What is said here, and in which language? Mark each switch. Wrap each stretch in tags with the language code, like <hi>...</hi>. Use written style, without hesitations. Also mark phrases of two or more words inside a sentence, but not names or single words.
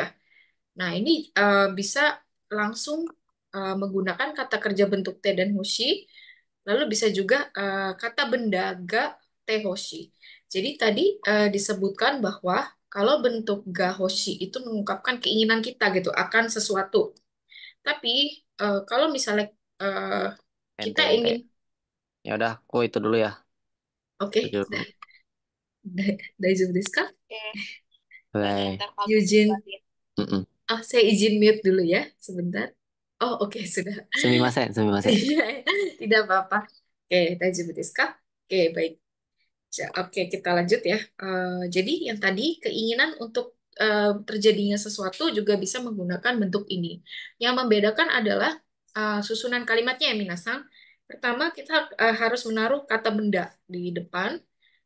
<id>Nah, ini bisa langsung menggunakan kata kerja bentuk te dan hoshi, lalu bisa juga kata benda</id> <ja>がてほしい.</ja> <id>Jadi tadi disebutkan bahwa kalau bentuk</id> <ja>がほしい</ja> <id>itu mengungkapkan keinginan kita gitu akan sesuatu. Tapi kalau misalnya eh, kita Ente, ente. ingin, Ya udah, aku itu dulu ya. oke, Itu dulu.</id> <ja>大丈夫ですか?</ja> <id>Bye. Yujin, Mm-mm. saya izin mute dulu ya, sebentar. Oh, oke, sudah.</id> <ja>すみません、すみません.</ja> <id>Iya, tidak apa-apa. Oke,</id> <ja>大丈夫ですか?</ja> <id>Oke, baik. Oke, kita lanjut ya. Jadi yang tadi keinginan untuk terjadinya sesuatu juga bisa menggunakan bentuk ini. Yang membedakan adalah susunan kalimatnya ya, Minasang. Pertama, kita harus menaruh kata benda di depan.</id>